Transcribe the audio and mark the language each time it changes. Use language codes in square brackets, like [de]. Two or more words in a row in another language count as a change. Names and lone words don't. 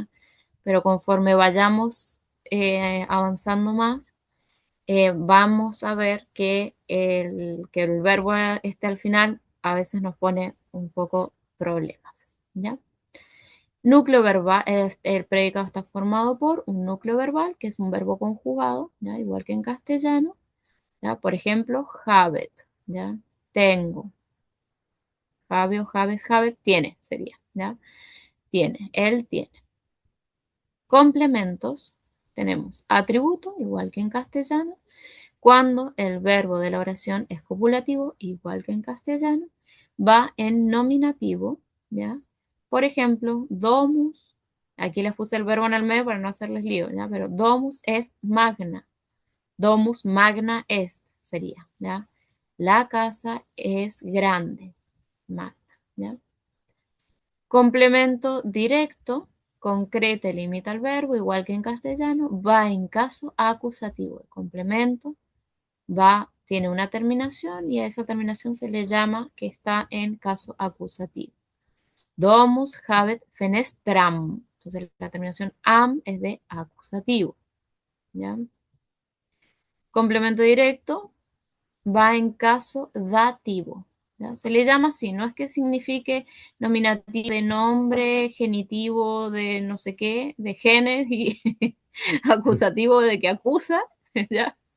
[es] Pero conforme vayamos avanzando más, vamos a ver que el verbo esté al final a veces nos pone un poco problemas, ¿ya? Núcleo verbal, el predicado está formado por un núcleo verbal, que es un verbo conjugado, ¿ya? Igual que en castellano, ¿ya? Por ejemplo, habet, ¿ya? Tengo. [la] Have o habes, habet, [es] tiene, sería, ¿ya? Tiene, él tiene. Complementos, tenemos atributo, igual que en castellano, cuando el verbo de la oración es copulativo, igual que en castellano, va en nominativo, ¿ya? Por ejemplo, domus, aquí les puse el verbo en el medio para no hacerles lío, ¿ya? [la] Pero domus est magna, domus magna est [es] sería, ¿ya? La casa es grande, magna, ¿ya? Complemento directo, concreta y limita el verbo, igual que en castellano, va en caso acusativo. El complemento tiene una terminación y a esa terminación se le llama que está en caso acusativo. [la] Domus habet fenestram. [es] Entonces la terminación am es de acusativo, ¿ya? Complemento directo va en caso dativo, ¿ya? Se le llama así, no es que signifique nominativo de nombre, genitivo de no sé qué, de genes y acusativo de que acusa, ¿ya?